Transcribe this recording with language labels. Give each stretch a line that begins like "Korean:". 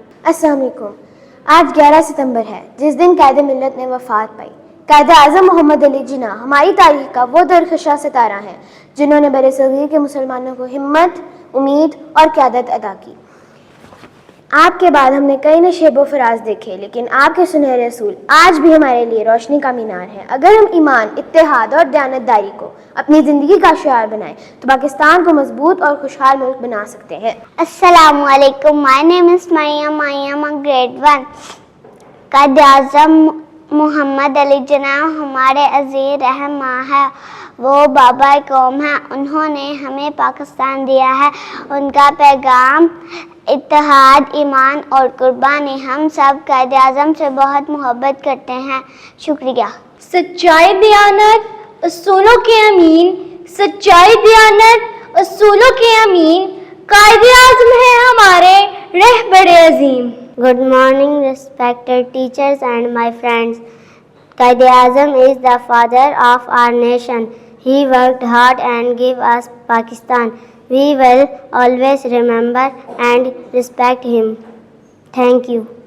Urdu: السلام علیکم۔ آج 11 ستمبر ہے جس دن قائد ملت نے وفات پائی۔ قائد اعظم محمد علی جناح ہماری تاریخ کا وہ درخشاں ستارہ ہیں جنہوں نے برصغیر کے مسلمانوں کو ہمت، امید اور قیادت عطا کی۔ آپ کے بعد ہم نے کئی نشیب و فراز دیکھے، لیکن آپ کے سنہرے اصول آج بھی ہمارے لیے روشنی کا مینار ہے۔ اگر ہم ایمان، اتحاد اور دیانتداری کو اپنی زندگی کا شعار بنائیں تو پاکستان کو مضبوط اور خوشحال ملک بنا سکتے ہیں۔
English: السلام علیکم، my name is Maryam. I am a grade 1۔
Urdu: Quaid Azam محمد علی جناح ہمارے عزیز رہنما ہے، وہ بابا قوم ہیں، انہوں نے ہمیں پاکستان دیا ہے۔ ان کا پیغام اتحاد، ایمان اور قربانی۔ ہم سب قائد اعظم سے بہت محبت کرتے ہیں، شکریہ۔ سچائی، دیانت، اصولوں کے امین، سچائی، دیانت، اصولوں کے امین، قائد اعظم ہیں ہمارے رہبر عظیم۔
English: Good morning, respected teachers and my friends. Qaid Azam is the father of our nation. He worked hard and gave us Pakistan. We will always remember and respect him. Thank you.